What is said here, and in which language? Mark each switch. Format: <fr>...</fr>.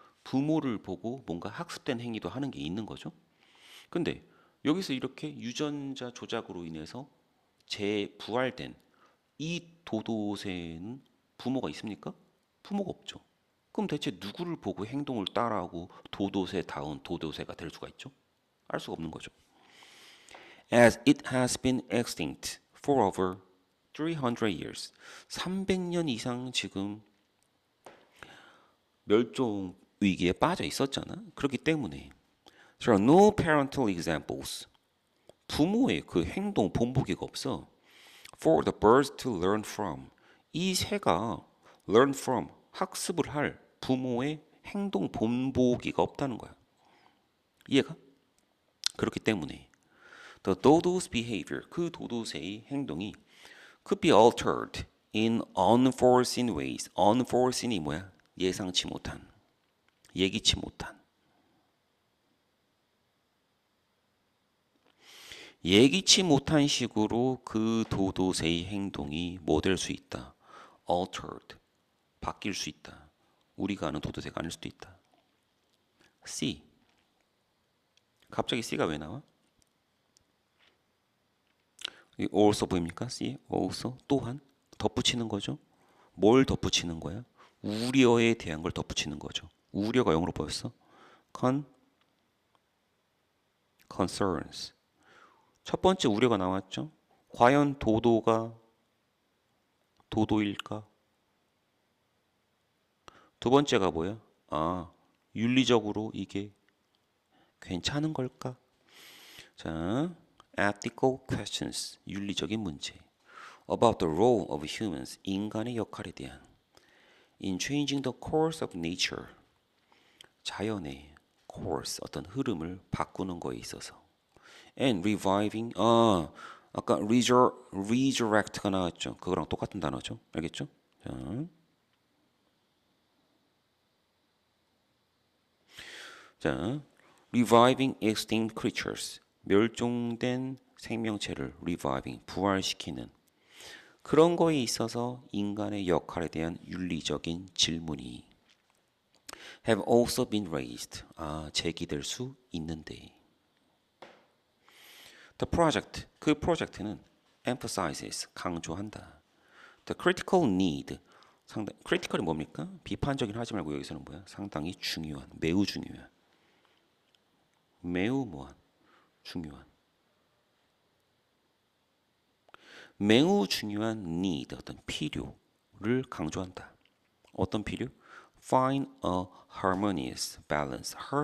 <ko>부모를 보고 뭔가 학습된 행위도 하는 게 있는 거죠. 근데 여기서 이렇게 유전자 조작으로 인해서 재부활된 이 도도새는 부모가 있습니까? 부모가 없죠. 그럼 대체 누구를 보고 행동을 따라하고 도도새다운 도도새가 될 수가 있죠? 알 수가 없는 거죠.</ko> <en>As it has been extinct for over 300 years.</en> <ko>300년 이상 지금 멸종 위기에 빠져 있었잖아. 그렇기 때문에</ko> <en>There are no parental examples.</en> <ko>부모의 그 행동 본보기가 없어.</ko> <en>For the birds to learn from.</en> <ko>이 새가</ko> <en>learn from,</en> <ko>학습을 할 부모의 행동 본보기가 없다는 거야. 이해가? 그렇기 때문에</ko> <en>the dodo's behavior,</en> <ko>그 도도새의 행동이</ko> <en>could be altered in unforeseen ways.</en> <ko>unforeseen이 뭐야? 예상치 못한, 예기치 못한. 예기치 못한 식으로 그 도도새의 행동이 뭐 될 수 있다? altered, 바뀔 수 있다. 우리가 아는 도도새가 아닐 수도 있다. C. 갑자기 C가 왜 나와? also 보입니까? C. also 또한 덧붙이는 거죠. 뭘 덧붙이는 거야? 우려에 대한 걸 덧붙이는 거죠. 우려가 영어로 뭐였어? concerns. 첫 번째 우려가 나왔죠. 과연 도도가 도도일까? 두 번째가 뭐야? 아, 윤리적으로 이게 괜찮은 걸까? 자,</ko> <en>ethical questions.</en> <ko>윤리적인 문제.</ko> <en>About the role of humans.</en> <ko>인간의 역할에 대한.</ko> <en>In changing the course of nature.</en> <ko>자연의 course, 어떤 흐름을 바꾸는 거에 있어서.</ko> <en>And reviving.</en> <ko>아까 resurrect가 나왔죠. 그거랑 똑같은 단어죠. 알겠죠? 자,</ko> <en>reviving extinct creatures.</en> <ko>멸종된 생명체를 reviving, 부활시키는 그런 거에 있어서 인간의 역할에 대한 윤리적인 질문이</ko> <en>have also been raised.</en> <ko>제기될 수 있는데.</ko> <en>The project,</en> <ko>그 프로젝트는</ko> <en>emphasizes,</en> <ko>강조한다.</ko> <en>The critical need,</en> <ko>상당히 critical이 뭡니까? 비판적인 하지 말고 여기서는 뭐야? 상당히 중요한, 매우 중요한, 매우 뭐한, 중요한, 매우 중요한 need, 어떤 필요를 강조한다. 어떤 필요?</ko> <en>Find a harmonious balance.</en>